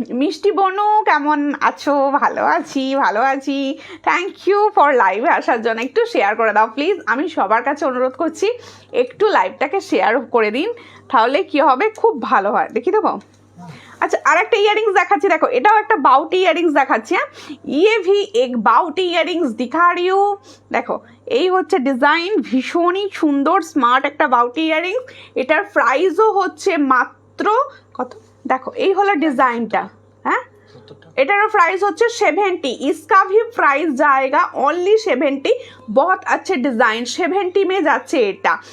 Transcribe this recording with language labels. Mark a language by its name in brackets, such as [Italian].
[Bangla] মিষ্টি বনু কেমন আছো? ভালো আছি। থ্যাংক ইউ ফর লাইভে আসার জন্য। একটু শেয়ার করে দাও প্লিজ, আমি সবার কাছে অনুরোধ করছি একটু লাইভটাকে শেয়ার করে দিন, তাহলে কি হবে খুব ভালো হয়। দেখি দেবো। আচ্ছা আর একটা ইয়ারিংস দেখাচ্ছি, দেখো এটাও একটা বাউটি ইয়ারিংস দেখাচ্ছি। [Hindi] হ্যাঁ ये भी एक বাউটি ইয়ারিংস दिखा रही हूँ। [Bangla] দেখো এই হচ্ছে ডিজাইন, ভীষণই সুন্দর স্মার্ট একটা বাউটি ইয়ারিংস। এটার প্রাইসও হচ্ছে মাত্র কত, দেখো এই হলো ডিজাইনটা। হ্যাঁ এটারও প্রাইস হচ্ছে 70। [Hindi] इसका भी प्राइस जाएगा ओनली 70। बहुत अच्छे डिजाइन 70 में [Bangla] যাচ্ছে এটা।